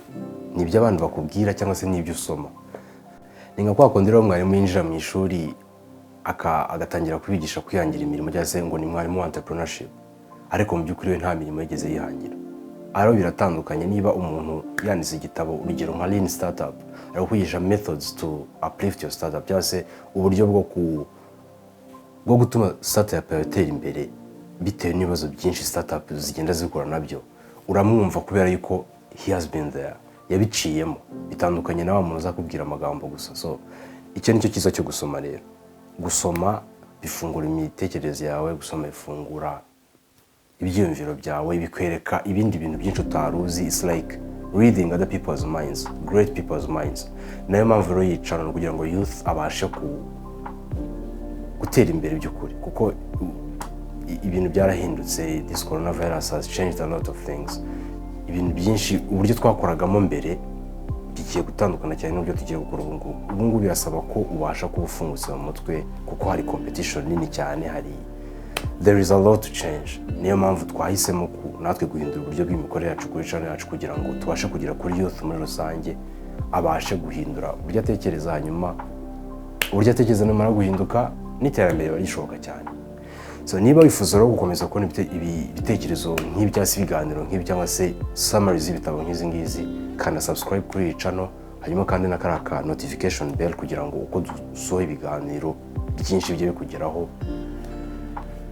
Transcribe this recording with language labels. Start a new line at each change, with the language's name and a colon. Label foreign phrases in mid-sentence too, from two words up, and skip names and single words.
Kinyarwanda: Ni ibyo abantu bakubwira cyangwa se ni ibyo usoma. Ni nka kwa kundi rero mwarimu yinjira mu ishuri agatangira kubigisha kwihangira imirimo, cyangwa se ngo ni mwarimu wa entrepreneurship, ariko mu by'ukuri we nta mirimo yigeze yihangira. Aro biratandukanye. Niba umuntu yanditse igitabo, urugero nka Lean Startup, ari kwigisha
English: methods to uplift your startup,
Kinyarwanda: cyangwa se uburyo bwo gutuma startup yawe itera imbere bitewe n'ibibazo byinshi startup zigenda zikora nabyo, uramwumva kubera yuko
English: he has been there,
Kinyarwanda: yabiciyemo, bitandukanye na wa muntu uza kubwira amagambo gusa. So icyo nicyo cyiza cyo gusoma rero. Gusoma bifungura imitekerereze yawe, gusoma bifungura ibyiyumviro byawe, bikwereka ibindi bintu byinshi utaruzi.
English: It's like reading other people's minds, great people's minds.
Kinyarwanda: Nayo mpamvu rero yicara kugira ngo youth abashe gutera imbere by'ukuri, kuko ibintu byarahindutse.
English: This coronavirus has changed a lot of things.
Kinyarwanda: Ibintu byinshi, uburyo twakoragamo mbere bigiye gutandukana cyane n'uburyo tugiye gukora ubu ngubu. Ubu ngubu birasaba ko ubasha kuba ufungutse mu mutwe, kuko hari competition nini cyane,
English: there is a lot to change.
Kinyarwanda: Niyo mpamvu twahisemo natwe guhindura uburyo bw'imikorere yacu kuri channel yacu, kugira ngo tubashe kugera kuri youth muri rusange, abashe guhindura uburyo atekereza, hanyuma uburyo atekereza nimara guhinduka n'iterambere barishoboka cyane. So niba wifuza rero gukomeza kubona ibitekerezo nk'ibyasi ibiganiro nk'ibi cyangwa se summaries z'ibitabo nk'izi ngizi, kana subscribe kuri iyi channel, hanyuma kandi n'akaraka
English: notification bell
Kinyarwanda: kugira ngo uko dusohoye ibiganiro byinshi bijye bikugeraho.